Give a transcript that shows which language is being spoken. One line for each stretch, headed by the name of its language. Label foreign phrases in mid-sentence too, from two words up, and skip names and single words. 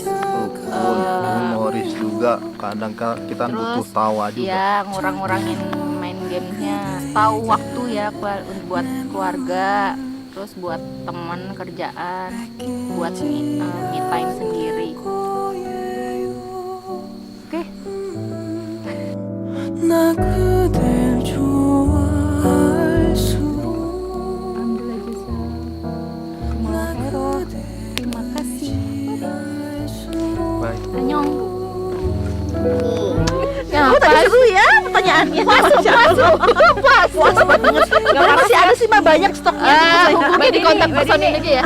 Indonesian: Humoris juga, kadang kita butuh tawa juga. ya ngurang-ngurangin main gamenya. Tahu waktu ya buat keluarga, terus buat teman kerjaan, buat
English: me time
Indonesian: sendiri. Oke.
Korean: 나 그댈 좋아할수록
Indonesian: Ambil aja Terima kasih. Baik. Annyeong. Ya, tadi seru ya pertanyaannya. Masuk. Puas banget. Berapa sih ada sih mah banyak stoknya. Mungkin di kontak personil aja ya.